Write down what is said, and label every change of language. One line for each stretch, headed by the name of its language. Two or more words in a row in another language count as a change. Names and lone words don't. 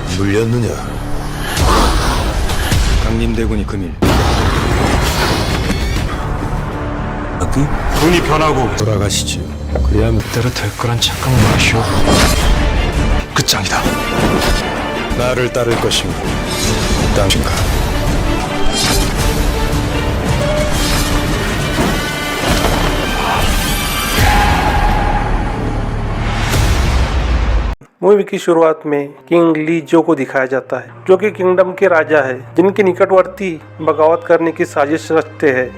Korean: 물렸느냐? 강림대군이 금일 군이 변하고 돌아가시지요. 그래야 그대로 될 거란 착각 마시오. 끝장이다. 나를 따를 것인가? 당신가?
Hindi: मूवी की शुरुआत में किंग ली जो को दिखाया जाता है, जो कि किंगडम के राजा है, जिनके निकटवर्ती बगावत करने की साजिश रचते हैं।